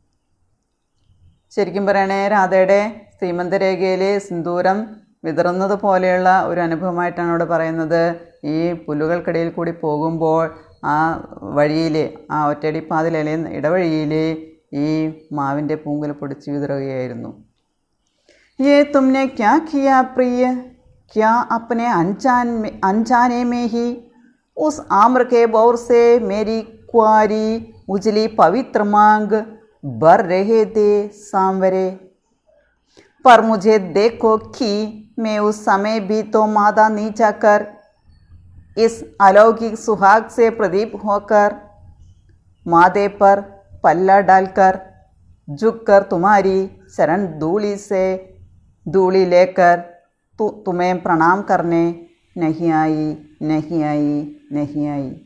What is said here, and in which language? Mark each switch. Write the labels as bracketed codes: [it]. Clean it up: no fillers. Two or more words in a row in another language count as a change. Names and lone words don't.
[ml] ശരിക്കും പറയണേ രാധയുടെ സീമന്തരേഖയിൽ സിന്ദൂരം വിതറുന്നത് പോലെയുള്ള ഒരു അനുഭവമായിട്ടാണ് അവിടെ പറയുന്നത്. ഈ പുല്ലുകൾക്കിടയിൽ കൂടി പോകുമ്പോൾ ആ വഴിയിൽ, ആ ഒറ്റയടിപ്പാതിലെ ഇടവഴിയിൽ ഈ മാവിൻ്റെ പൂങ്കുല പൊടിച്ച് വിതറുകയായിരുന്നു. [hi] ये तुमने क्या किया प्रिय, क्या अपने अनजाने में ही उस आम्र के बौर से मेरी कुआरी उजली पवित्र मांग भर रहे थे सांवरे, पर मुझे देखो कि मैं उस समय भी तो मादा नीचा कर, इस अलौकिक सुहाग से प्रदीप होकर, माथे पर पल्ला डालकर झुककर तुम्हारी शरण धूली लेकर तुम्हें प्रणाम करने नहीं आई, नहीं आई, नहीं आई.